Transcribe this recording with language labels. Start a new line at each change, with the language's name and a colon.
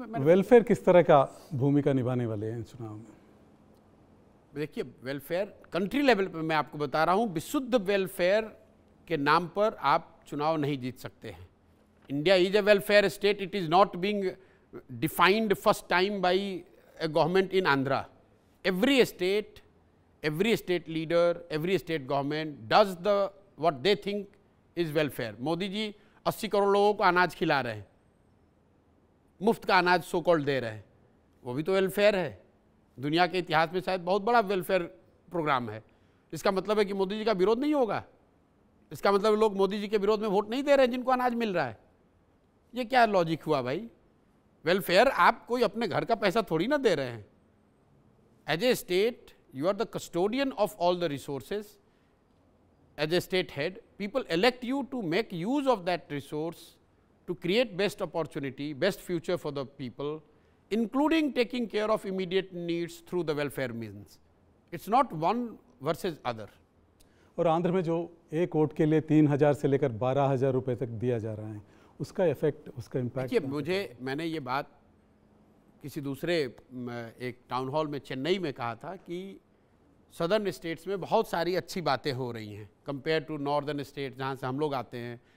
Hindi: Welfare किस तरह का भूमिका निभाने वाले हैं चुनाव में? देखिए, वेलफेयर कंट्री लेवल पे मैं आपको बता रहा हूँ, विशुद्ध वेलफेयर के नाम पर आप चुनाव नहीं जीत सकते हैं।
English: India is a welfare state, it is not being defined first time by a government in Andhra. Every state leader, every state government does what they think is welfare.
Hindi: Modi ji 80 crore लोगों को अनाज खिला रहे हैं, मुफ्त का अनाज सो कॉल्ड दे रहे हैं, वो भी तो वेलफेयर है। दुनिया के इतिहास में शायद बहुत बड़ा वेलफेयर प्रोग्राम है। इसका मतलब है कि मोदी जी का विरोध नहीं होगा? इसका मतलब लोग मोदी जी के विरोध में वोट नहीं दे रहे हैं जिनको अनाज मिल रहा है? ये क्या लॉजिक हुआ भाई? वेलफेयर आप कोई अपने घर का पैसा थोड़ी ना दे रहे हैं।
English: As a state you are the custodian of all the resources. As a state head, people elect you to make use of that resource to create best opportunity, best future for the people, including taking care of immediate needs through the welfare means. It's not one versus other.
Hindi: और आंध्र में जो एक vote के लिए 3,000 से लेकर 12,000 रुपए तक दिया जा रहा है, उसका इफेक्ट, उसका इम्पैक्ट? देखिए, मैंने ये बात किसी दूसरे एक टाउन हॉल में चेन्नई में कहा था कि सदर्न स्टेट्स में बहुत सारी अच्छी बातें हो रही हैं कंपेयर टू नॉर्दर्न स्टेट जहाँ से हम लोग आते हैं।